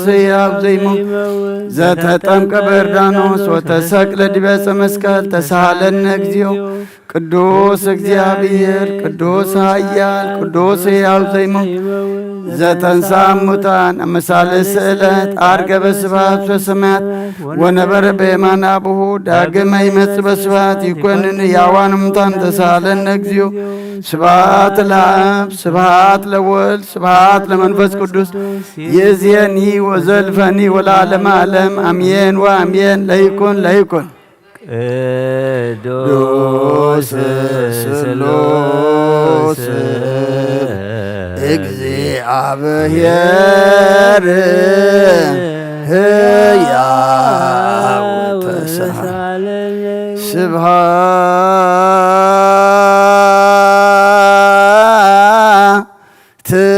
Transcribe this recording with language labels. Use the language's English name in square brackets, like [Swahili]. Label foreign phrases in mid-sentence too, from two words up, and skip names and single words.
[Geez] ሕያው ዘኢይመውት ዘተጠምቀ በዮርዳኖስ ወተሰቅለ ዲበ ዕፀ መስቀል ተሳሃለነ እግዚኦ ቅዱስ እግዚአብሔር ቅዱስ ኃያል ቅዱስ ሕያው ዘኢይመውት ዘተንሥአ እሙታን አመሳልስት ዕለት ዐርገ በስብሐት ወሰማያት ወነበረ በየማነ አቡሁ ዳግመ ይመጽእ በስብሐት ይኰንን ሕያዋን እሙታን ተሳሃለነ እግዚኦ ስብሐት ለአብ ስብሐት ለወልድ ስብሐት ለመንፈስ ቅዱስ ይእዜኒ ወዘልፈኒ ወለዓለመ ዓለም አሜን ወአሜን ለይኩን ለይኩን ቅዱስ ስሉስ እግዚአብሔር ሕያው ተሳሃለነ ስብሐት